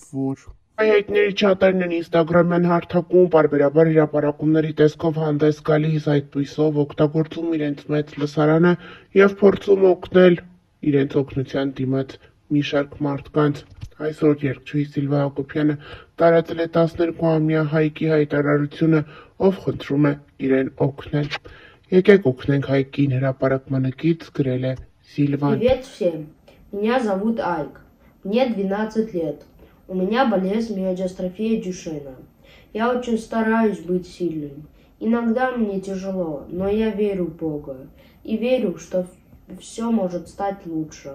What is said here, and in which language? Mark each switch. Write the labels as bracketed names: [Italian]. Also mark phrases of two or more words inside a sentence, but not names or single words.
[Armenian] որ հայտնի չաթարն են ինստագրամյան հարթակում պարբերաբար հրապարակումների տեսքով հանդես գալիս, այդպիսով օգտագործում իրենց մեծ լսարանը և փորձում օգնել իրենց օգնության դիմաց մի շարք մարդկանց։ Այսօր երգչուհի Սիլվա Հակոբյանը տարածել է 12-ամյա Հայկի հայտարարությունը, ով խնդրում է իրեն օգնել։ Եկեք օգնենք Հայկին, հրապարակմանը կից գրել է Սիլվան։ [Russian] Привет всем, меня зовут Айк, мне 12 лет, у меня болезнь миодистрофия Дюшена. Я очень стараюсь быть сильным. Иногда мне тяжело, но я верю в Бога и верю, что все может стать лучше.